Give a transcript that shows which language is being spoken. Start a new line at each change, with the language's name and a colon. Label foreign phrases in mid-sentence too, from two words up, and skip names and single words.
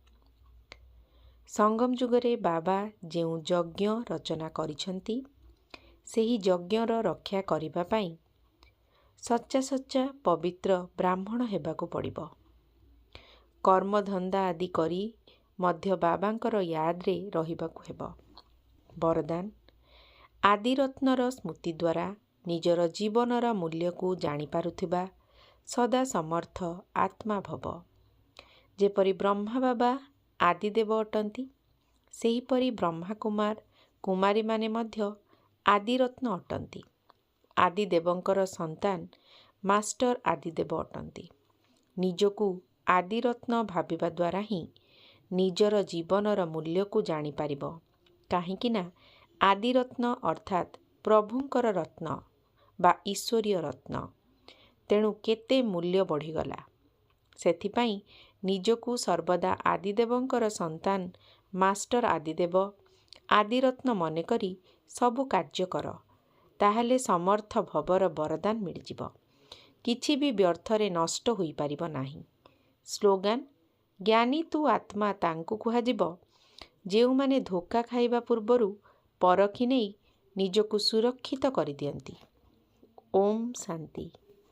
Odia: ସଙ୍ଗମ ଯୁଗରେ ବାବା ଯେଉଁ ଯଜ୍ଞ ରଚନା କରିଛନ୍ତି ସେହି ଯଜ୍ଞର ରକ୍ଷା କରିବା ପାଇଁ ସଚ୍ଚା ସଚ୍ଚା ପବିତ୍ର ବ୍ରାହ୍ମଣ ହେବାକୁ ପଡ଼ିବ। କର୍ମଧନ୍ଦା ଆଦି କରି ମଧ୍ୟ ବାବାଙ୍କର ଯାଦରେ ରହିବାକୁ ହେବ। ବରଦାନ, ଆଦିରତ୍ନର ସ୍ମୃତି ଦ୍ୱାରା ନିଜର ଜୀବନର ମୂଲ୍ୟକୁ ଜାଣି ପାରୁଥିବା ସଦା ସମର୍ଥ ଆତ୍ମା ଭବ। ଯେପରି ବ୍ରହ୍ମା ବାବା ଆଦିଦେବ ଅଟନ୍ତି, ସେହିପରି ବ୍ରହ୍ମା କୁମାର କୁମାରୀ ମାନେ ମଧ୍ୟ ଆଦିରତ୍ନ ଅଟନ୍ତି। ଆଦିଦେବଙ୍କର ସନ୍ତାନ ମାଷ୍ଟର ଆଦିଦେବ ଅଟନ୍ତି। ନିଜକୁ ଆଦିରତ୍ନ ଭାବିବା ଦ୍ୱାରା ହିଁ ନିଜର ଜୀବନର ମୂଲ୍ୟକୁ ଜାଣି ପାରିବ। କାହିଁକି ନା ଆଦିରତ୍ନ ଅର୍ଥାତ ପ୍ରଭୁଙ୍କର ରତ୍ନ ବା ଈଶ୍ୱରୀୟ ରତ୍ନ। ତେଣୁ କେତେ ମୂଲ୍ୟ ବଢ଼ିଗଲା। ସେଥିପାଇଁ ନିଜକୁ ସର୍ବଦା ଆଦିଦେବଙ୍କର ସନ୍ତାନ ମାଷ୍ଟର ଆଦିଦେବ ଆଦିରତ୍ନ ମନେ କରି ସବୁ କାର୍ଯ୍ୟ କର, ତାହାଲେ ସମର୍ଥ ଭବର ବରଦାନ ମିଳିଯିବ। କିଛି ବି ବ୍ୟର୍ଥରେ ନଷ୍ଟ ହୋଇ ପାରିବ ନାହିଁ। ସ୍ଲୋଗାନ, ଜ୍ଞାନୀ ତୁ ଆତ୍ମା ତାଙ୍କୁ କୁହାଯିବ ଯେଉଁମାନେ ଧୋଖା ଖାଇବା ପୂର୍ବରୁ ପରଖି ନେଇ ନିଜକୁ ସୁରକ୍ଷିତ କରି ଦିଅନ୍ତି। ଓମ୍ ଶାନ୍ତି।